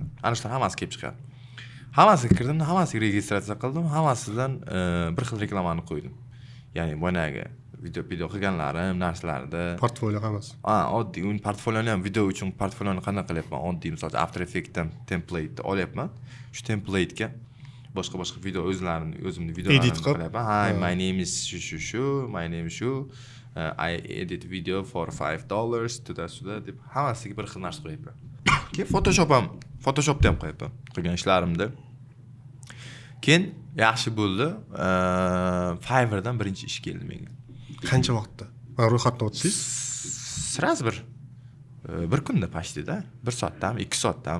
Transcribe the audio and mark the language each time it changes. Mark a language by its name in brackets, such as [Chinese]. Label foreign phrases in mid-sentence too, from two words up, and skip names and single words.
[Uzbek] Ana shular hammasi kelib chiqadi. Hammasiga kirdim, hammasiga registratsiya qildim, hammasidan bir xil reklamani qo'ydim. Ya'ni boyagi video qilganlarim, narsalarda portfolio hammasi. Oddiy portfolioni ham video uchun portfolioni qanday qilyapman? Oddiy misol After Effects'dan template olyapman. Shu template'ga boshqa video o'zimni videolarimni qilyapman. [English] Hi, my name is shu, my name shu. I edit video for $5 [Uzbek] suda deb hammasiga bir xil narsa qo'yapman. Keyin Photoshopda ham qo'yapman qilgan ishlarimda. Keyin yaxshi bo'ldi. Fiverrdan birinchi ish keldi menga. Qancha vaqtda? Ro'yxatdan o'tdingiz? Sraz bir kunda pastida, 1 soatdami, 2 soatdami?